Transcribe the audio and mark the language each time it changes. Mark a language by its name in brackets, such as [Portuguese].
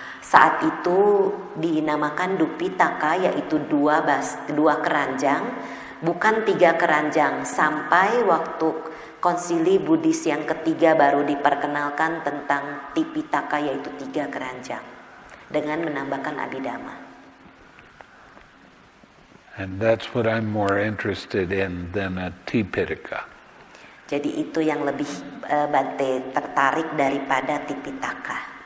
[Indonesian] Saat itu dinamakan Dupitaka, yaitu dua keranjang, bukan 3 keranjang. Sampai waktu konsili Buddhis yang ketiga baru diperkenalkan tentang Tipitaka, yaitu 3 keranjang, dengan menambahkan Abhidhamma. [English] And that's what I'm more interested in than a Tipitaka. [Indonesian] Jadi itu yang lebih Bhante tertarik daripada Tipitaka.